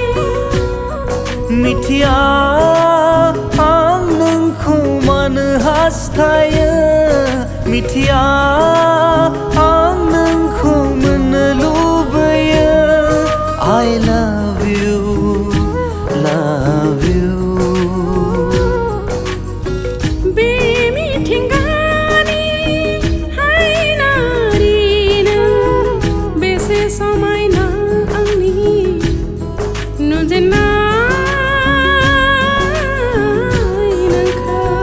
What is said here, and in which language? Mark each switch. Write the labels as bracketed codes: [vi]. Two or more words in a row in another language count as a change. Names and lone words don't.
[brx] मिथिया आं नोंखौ मानो हास्थायो मिथिया आं नोंखौ मोननो लुबैयो [en] I love you [brx] बे मिथिंगानि हायनारि नों बेसे समायना आंनि नुजेननाय नोंखौ